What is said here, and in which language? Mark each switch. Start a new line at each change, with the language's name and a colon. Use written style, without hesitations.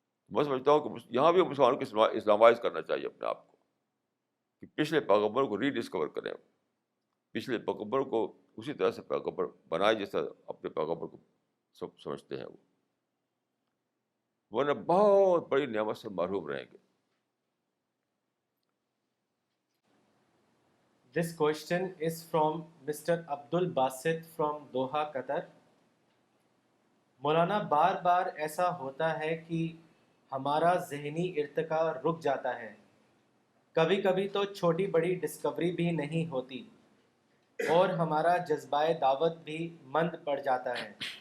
Urdu: میں سمجھتا ہوں کہ یہاں بھی مسلمانوں کو اسلامائز کرنا چاہیے اپنے آپ کو، کہ پچھلے پیغمبروں کو ری ڈسکور کریں، پچھلے پیغمبروں کو اسی طرح سے پیغمبر بنائے جیسا اپنے پیغمبر کو سمجھتے ہیں وہ. ورنہ بہت بڑی نعمت سے محروم رہیں گے.
English: This question is from Mr. Abdul Basit from Doha, Qatar.
Urdu: مولانا، بار بار ایسا ہوتا ہے کہ ہمارا ذہنی ارتقاء رک جاتا ہے، کبھی کبھی تو چھوٹی بڑی ڈسکوری بھی نہیں ہوتی، اور ہمارا جذبہ دعوت بھی مند پڑ جاتا ہے.